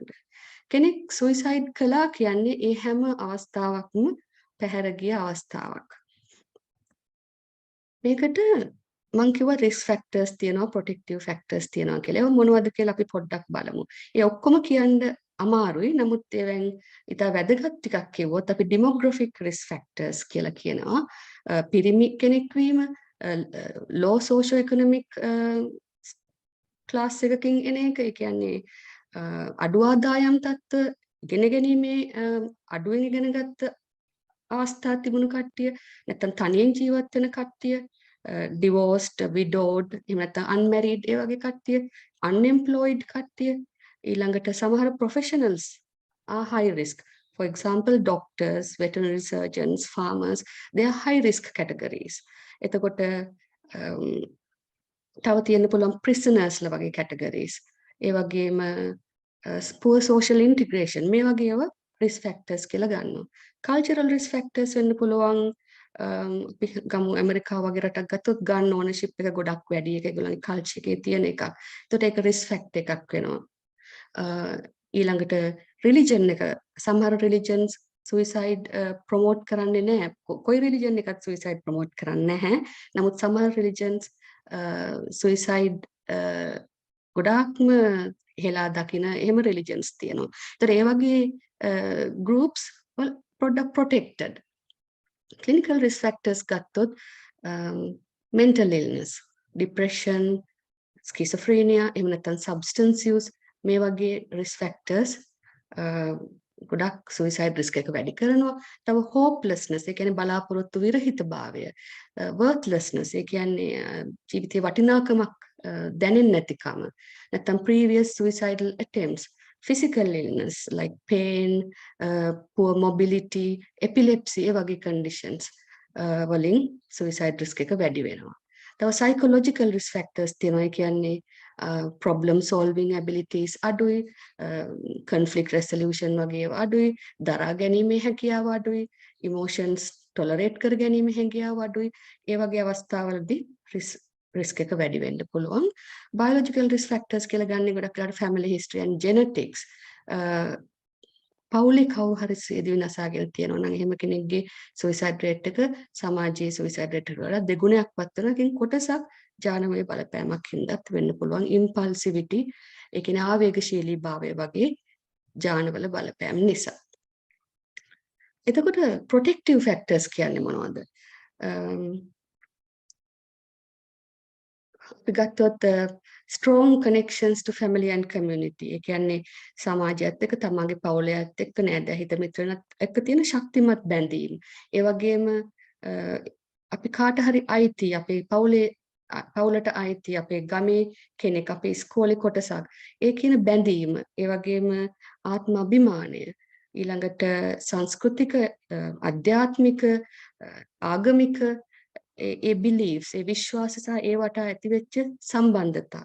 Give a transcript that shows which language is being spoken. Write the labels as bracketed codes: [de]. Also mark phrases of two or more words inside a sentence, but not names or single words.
[si] කෙනෙක් suicide කළා කියන්නේ ඒ හැම අවස්ථාවක්ම පැහැර ගිය අවස්ථාවක්. මේකට මම කිව්වා [en] risk factors [si] තියෙනවා, [en] protective factors [si] තියෙනවා කියලා. ඒක මොනවද කියලා අපි පොඩ්ඩක් බලමු. ඒ ඔක්කොම කියන්න අමාරුයි. නමුත් ඒවෙන් ඉතා වැදගත් ටිකක් කිව්වොත් අපි [en] demographic risk factors [si] කියලා කියනවා. පිරිමි කෙනෙක් වීම, [en] low socio-economic class [si] එකකින් එන එක. ඒ කියන්නේ අඩු ආදායම් තත්ත්ව ඉගෙන ගැනීමේ අඩුවෙන් ඉගෙනගත්ත අවස්ථා තිබුණු කට්ටිය, නැත්නම් තනියෙන් ජීවත් වෙන කට්ටිය, [en] divorced, widowed, [si] එහෙම නැත්නම් unmarried ඒ වගේ කට්ටිය, unemployed කට්ටිය, ඊළඟට සමහර [en] professionals are high risk. For example, doctors, veterinary surgeons, farmers, they are high risk categories. [si] එතකොට තව තියෙන්න පුළුවන් prisoners ලා වගේ categories. ඒ වගේම [en] poor social integration [si] මේ වගේ ඒවා [en] risk factors [si] කියලා ගන්නවා. [en] cultural risk factors [si] වෙන්න පුළුවන්. අපි ගමු ඇමරිකාව වගේ රටක් ගත්තොත් [en] gun ownership [si] එක ගොඩක් වැඩි. ඒක ඒගොල්ලන්ගේ culture එකේ තියෙන එකක්. ඒකට ඒක [en] risk factor [si] එකක් වෙනවා. ඊළඟට religion එක, සමහර [en] religions suicide promote [si] කරන්නේ නැහැ. කොයි religion එකත් [en] suicide promote [si] කරන්නේ නැහැ. නමුත් සමහර [en] religions suicide [si] ගොඩාක්ම හෙලා දකින එහෙම religions තියෙනවා. ඒතර ඒ වගේ [en] groups well product protected. Clinical risk factors ගත්තොත් mental illness, depression, schizophrenia, [si] එහෙම නැත්නම් [en] substance use [si] මේ වගේ [en] risk factors [si] ගොඩක් [en] suicide risk [si] එක වැඩි කරනවා. තව හෝප්ලස්නස් ඒ කියන්නේ බලාපොරොත්තු විරහිතභාවය, වර්ත්ලස්නස් ඒ කියන්නේ ජීවිතේ වටිනාකමක් දැනෙන්නේ නැතිකම. [en] නැත්නම් previous suicidal attempts, physical illness like pain, poor mobility, epilepsy [si] ඒ වගේ [en] conditions වලින් suicide risk එක [si] වැඩි වෙනවා. තව [en] psychological risk factors [si] තියෙනවා. ඒ කියන්නේ [en] problem solving abilities [si] අඩුයි, [en] conflict resolution [si] වගේ ඒවා අඩුයි, දරා ගැනීමේ හැකියාව අඩුයි, [en] emotions tolerate [si] කර ගැනීමේ හැකියාව අඩුයි. ඒ වගේ අවස්ථාවලදී risk එක වැඩි වෙන්න පුළුවන්. [en] biological risk factors [si] කියලා ගන්නේ ගොඩක් වෙලාවට [en] family history and genetics. [si] පවුලේ කවුරු හරි සියදිවි නසාගෙන තියෙනවා නම් එහෙම කෙනෙක්ගේ [en] suicide rate [si] එක සමාජයේ [en] suicide rate [si] එකට වඩා දෙගුණයක් වත් වෙනවා. ඒකෙන් කොටසක් ජානමය බලපෑමක් හින්දාත් වෙන්න පුළුවන්. impulsivity ඒ කියන්නේ ආවේගශීලී භාවය වගේ ජානවල බලපෑම් නිසා. එතකොට protective factors කියන්නේ මොනවද? අපි ගත්තොත් [en] strong connections to family and community. [si] ඒ කියන්නේ සමාජයත් එක්ක තමන්ගේ පවුලයත් එක්ක නෑදෑ හිත මිත්‍රයන්ත් එක්ක තියෙන ශක්තිමත් බැඳීම්. ඒ වගේම අපි කාට හරි අයිති අපේ පවුලට අයිති අපේ ගමේ කෙනෙක් අපේ ඉස්කෝලේ කොටසක්. ඒ කියන බැඳීම, ඒ වගේම ආත්ම අභිමානය, ඊළඟට සංස්කෘතික, අධ්‍යාත්මික, ආගමික ඒ beliefs, ඒ විශ්වාස සහ ඒවට ඇතිවෙච්ච සම්බන්ධතා.